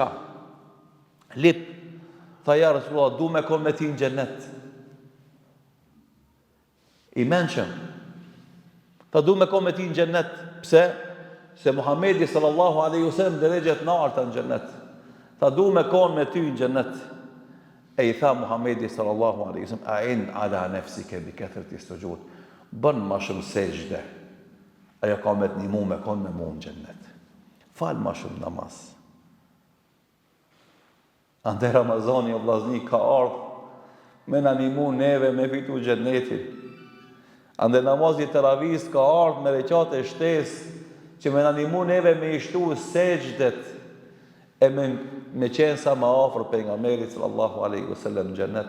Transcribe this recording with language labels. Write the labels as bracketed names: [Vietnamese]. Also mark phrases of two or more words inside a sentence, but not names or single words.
[Albanian] Lip, tha, [Arabic] يا رسول الله, [Albanian] du me konë me ti në xhennet. I menshëm. Tha, du me konë me ti në xhennet. Pse? Se Muhamedi [Arabic] صلى الله عليه وسلم [Albanian] drejët në arta në xhennet. Tha, du me konë me ty në xhennet. E i tha Muhamedi [Arabic] صلى الله عليه وسلم أعن على نفسك بكثرة السجود. [Albanian] Bën ma shumë sejdë. Ajo ka me të ndihmu me konë me mua në xhennet. Fal ma shumë namaz. Ande Ramazani o vllazni ka ardhur me na ndihmu neve me fitu xhennetin. Ande namazi teravis ka ardhur me recate shtesë që me na ndihmu neve me i shtu sejdët e me qenë sa ma afër pejgamberit [Arabic] صلى الله عليه وسلم [Albanian] në xhennet.